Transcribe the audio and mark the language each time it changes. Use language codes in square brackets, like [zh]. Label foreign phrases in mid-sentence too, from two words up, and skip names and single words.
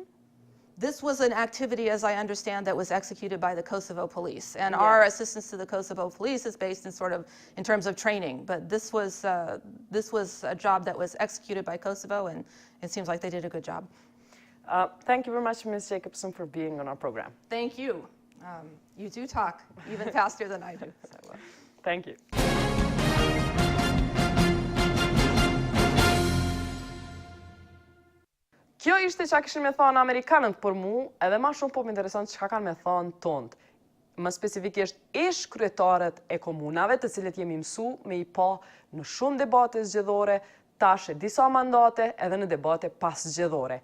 [en] This was an activity, as I understand, that was executed by the Kosovo police, and our assistance to the Kosovo police is based in terms of training. But this was a job that was executed by Kosovo, and it seems like they did a good job. Thank you very much, Ms. Jacobson, for being on our program. Thank you. You do talk even faster than I do. So, thank you. [sq] Kjo ishte që kishin me thonë Amerikanët për mu, edhe ma shumë po më interesant që ka kanë me thonë tonët. Më spesifikisht ish kryetarët e komunave, të cilët jemi mësu me i pa në shumë debate zgjedhore, tash e disa mandate edhe në debate pas zgjedhore.